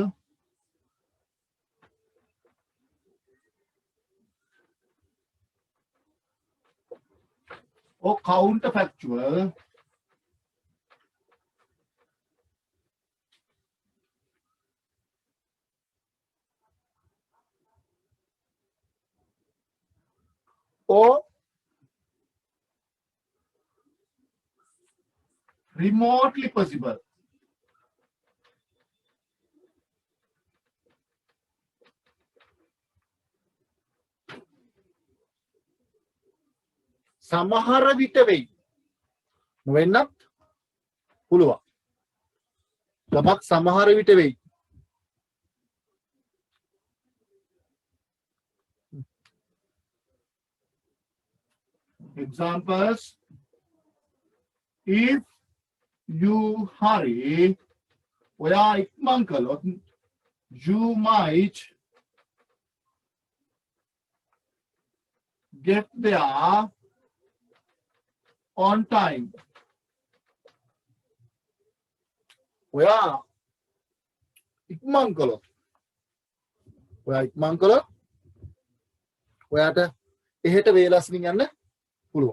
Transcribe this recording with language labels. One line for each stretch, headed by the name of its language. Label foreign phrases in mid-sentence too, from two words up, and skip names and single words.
English: or counterfactual or remotely possible.
Sinhala: සමහර විට වෙයි. නොවෙන්නත් පුළුවන්. යමක් සමහර විට වෙයි.
English: Examples: if you hurry,
Sinhala: ඔයා ඉක්මන් කළොත්,
English: you might get there on time.
Sinhala: ඔයා ඉක්මන් කළොත්, ඔයාට එහෙට වේලස්මින් යන්න පුළුවන්.